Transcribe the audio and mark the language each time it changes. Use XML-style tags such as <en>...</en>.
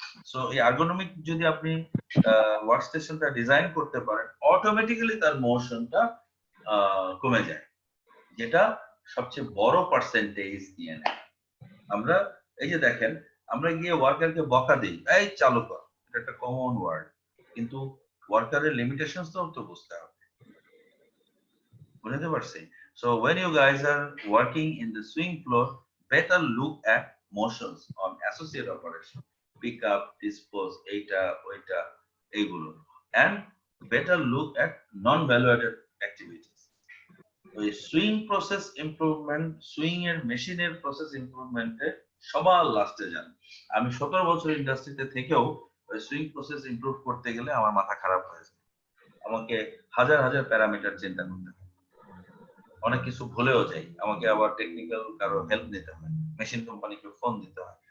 <bn>So এই ergonomic যদি আপনি ওয়ার্কস্টেশনটা ডিজাইন করতে পারেন, অটোমেটিক্যালি তার মোশনটা কমে যায়, যেটা সবচেয়ে বড় পার্সেন্টেজ দিয়ে নেয়। আমরা এই যে দেখেন, আমরা গিয়ে ওয়ার্কারকে বকা দিই, এই চালু কর, এটা একটা কমন ওয়ার্ড, কিন্তু ওয়ার্কারের লিমিটেশনস তো বুঝতে হবে, বুঝতে পারছি?</bn> <en>So when you guys are working in the swing floor, better look at motions on associate operation, pick up, dispose,</en> <bn>eta, oita, egulo,</bn> <en>and better look at non-value-added activities.</en> <bn>ওই swing process improvement, swing এর মেশিনের process ইমপ্রুভমেন্টে সবার লাস্টে যান। আমি 17 বছর ইন্ডাস্ট্রিতে থেকেও ওই সুইং প্রসেস ইমপ্রুভ করতে গেলে আমার মাথা খারাপ হয়ে যায়, আমাকে হাজার হাজার প্যারামিটার চিন্তা করতে হয়, অনেক কিছু ভুলেও যাই, আমাকে আবার টেকনিক্যাল কারো হেল্প নিতে হয়, মেশিন কোম্পানিকে ফোন দিতে হয়।</bn>